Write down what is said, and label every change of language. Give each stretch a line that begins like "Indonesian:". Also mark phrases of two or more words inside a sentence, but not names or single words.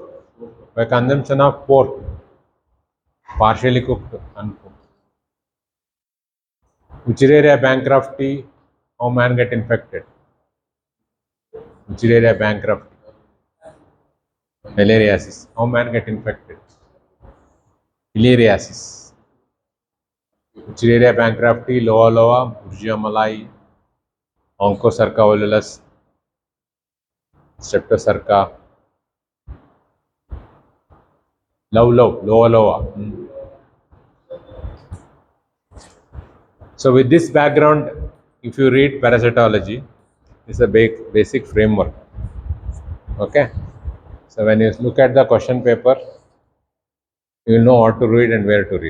English: By consumption of pork, partially cooked, uncooked. Uchireria bankrupti. How man get infected? Uchireria bankrupti. Filariasis. How man get infected? Filariasis. Uchireria bankrupti, loa loa, Burgia malai, Onchocerca volulus, Streptocerca, loa loa. So with this background, if you read parasitology, it's a basic framework. Okay. So when you look at the question paper, you will know what to read and where to read.